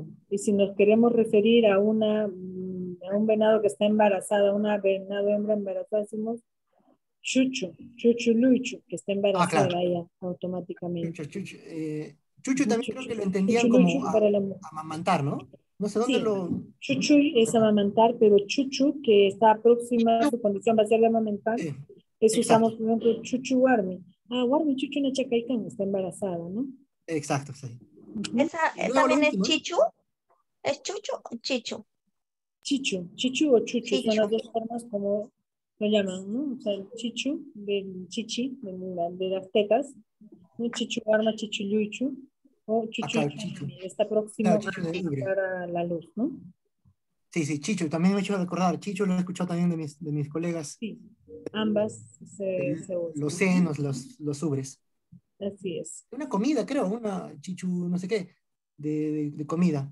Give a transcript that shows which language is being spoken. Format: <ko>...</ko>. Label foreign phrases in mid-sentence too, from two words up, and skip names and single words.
<es>Y si nos queremos referir a un venado que está embarazada, una venado hembra embarazada, decimos</es> <qu>chuchu luichu,</qu> <es>que está embarazada Claro. ya automáticamente. Chuchu también creo que lo entendían Chuchu como para la amamantar, ¿no? No sé dónde sí, lo... chuchu es amamantar, pero chuchu, que está próxima a su condición va a ser de amamantar, es usamos, por ejemplo,</es> <qu>chuchu warmi. Warmi, chuchu na chacaican,</qu> <es>está embarazada, ¿no? Exacto, sí. Esa Y luego lo también es último, chichu. ¿Es chuchu o chichu? Chichu o chuchu son Chichu. las dos formas como lo llaman, ¿no? O sea, el chichu del chichi, de las tetas, ¿no?</es> <qu>Chichu arma, chichu yuichu, o chuchu</qu> <es>acá chichu. está próximo Claro, chichu de a ubre. llegar a la luz, ¿no? Sí, chichu, también me he hecho recordar. Chichu lo he escuchado también de mis colegas. Sí, ambas se Los usan. senos, los ubres. Así es. Una comida, creo, una chichu, no sé qué, de comida.</es>